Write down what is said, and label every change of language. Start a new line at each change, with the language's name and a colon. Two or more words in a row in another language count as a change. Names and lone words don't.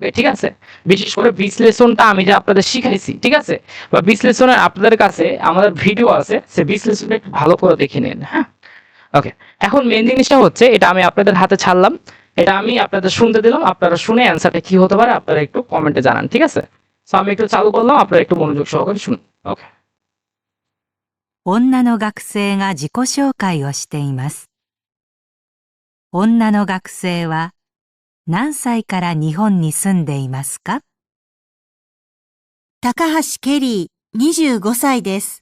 Bangla: ঠিক আছে, বিশেষ করে বিশ্লেষণটা আমি যে আপনাদের শিখাইছি, ঠিক আছে, বা বিশ্লেষণের আপনাদের কাছে আমাদের ভিডিও আছে, সে বিশ্লেষণটা একটু ভালো করে দেখে নিন। হ্যাঁ, ওকে। এখন মেন জিনিসটা হচ্ছে এটা আমি আপনাদের হাতে ছাড়লাম, এটা আমি আপনাদের শুনতে দিলাম, আপনারা শুনে অ্যান্সারটা কি হতে পারে আপনারা একটু কমেন্টে জানান। ঠিক আছে, সো আমি একটু চালু করলাম, আপনারা একটু মনোযোগ সহকারে শুনুন। ওকে।
Japanese: 女の学生が自己紹介をしています。女の学生は何歳から日本に住んでいますか？高橋ケリー、25歳です。